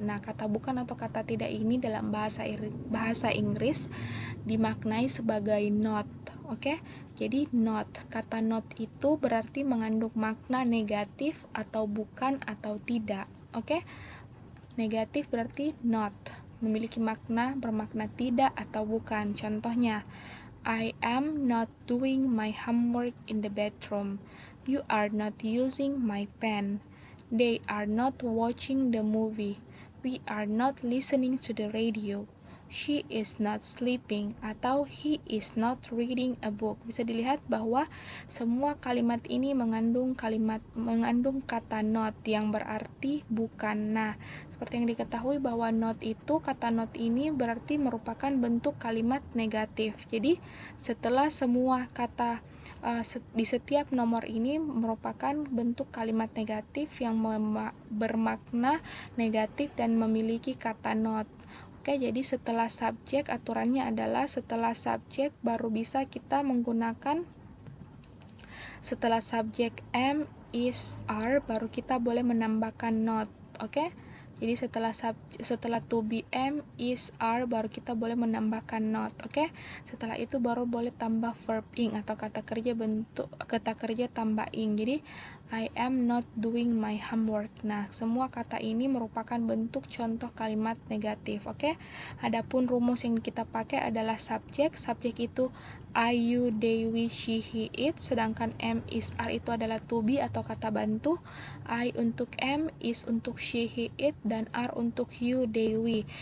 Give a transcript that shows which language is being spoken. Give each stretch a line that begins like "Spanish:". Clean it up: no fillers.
Indonesian: Nah, kata bukan atau kata tidak ini dalam bahasa Inggris dimaknai sebagai not. Oke, jadi not, kata not itu berarti mengandung makna negatif atau bukan atau tidak. Oke, negatif berarti not, memiliki makna bermakna tidak atau bukan. Contohnya,
English: I am not doing my homework in the bedroom. You are not using my pen. They are not watching the movie. We are not listening to the radio. She is not sleeping,
Indonesian: atau
English: he is not reading a book.
Indonesian: Bisa dilihat bahwa semua kalimat ini mengandung kata not yang berarti bukan. Nah, seperti yang diketahui bahwa not itu, kata not ini berarti merupakan bentuk kalimat negatif. Jadi, setelah semua kata di setiap nomor ini merupakan bentuk kalimat negatif yang bermakna negatif dan memiliki kata not. Oke, jadi setelah subjek, aturannya adalah setelah subjek baru bisa kita menggunakan, setelah subjek am, is, are, baru kita boleh menambahkan not. Oke, jadi setelah to be, am, is, are, baru kita boleh menambahkan not. Oke, setelah itu baru boleh tambah verb ing atau kata kerja tambah ing. Jadi
English: I am not doing my homework.
Indonesian: Nah, semua kata ini merupakan bentuk contoh kalimat negatif. Oke, adapun rumus yang kita pakai adalah subjek. Subjek itu I, you, they, we, she, he, it. Sedangkan am, is, are itu adalah to be atau kata bantu. I untuk am, is untuk she, he, it, dan are untuk you, they, we.